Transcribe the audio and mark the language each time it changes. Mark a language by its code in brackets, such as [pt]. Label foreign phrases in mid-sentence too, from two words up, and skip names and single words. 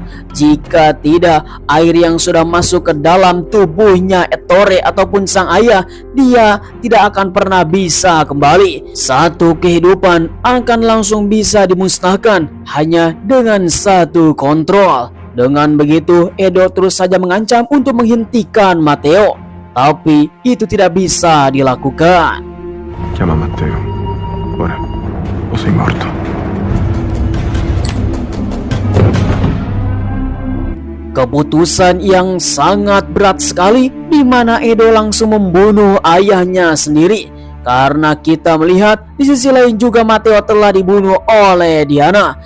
[id] Jika tidak, air yang sudah masuk ke dalam tubuhnya Ettore ataupun sang ayah, dia tidak akan pernah bisa kembali. Satu kehidupan akan langsung bisa dimusnahkan hanya dengan satu kontrol. Dengan begitu, Edo terus saja mengancam untuk menghentikan Matteo, tapi itu tidak bisa dilakukan. [it] Chiama Matteo. Ora, o sei morto. [id] Keputusan yang sangat berat sekali, di mana Edo langsung membunuh ayahnya sendiri. Karena kita melihat di sisi lain juga Matteo telah dibunuh oleh Diana.